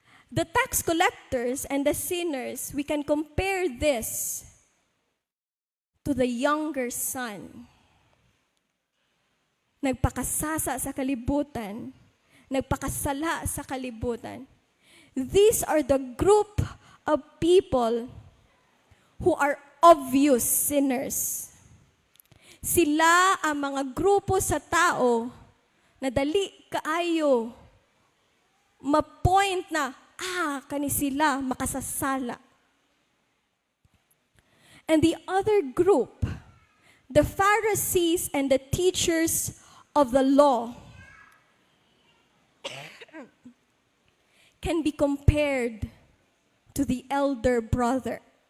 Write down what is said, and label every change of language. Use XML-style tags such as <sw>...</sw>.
<en>The tax collectors and the sinners, we can compare this to the younger son.</en> <ceb>Nagpakasasa sa kalibutan, nagpakasala sa kalibutan.</ceb> <en>These are the group of people who are obvious sinners.</en> <ceb>Sila ang mga grupo sa tao na dali kaayo ma-point na, kani sila makasasala.</ceb> <en>And the other group, the Pharisees and the teachers of the law, can be compared to the elder brother.</en>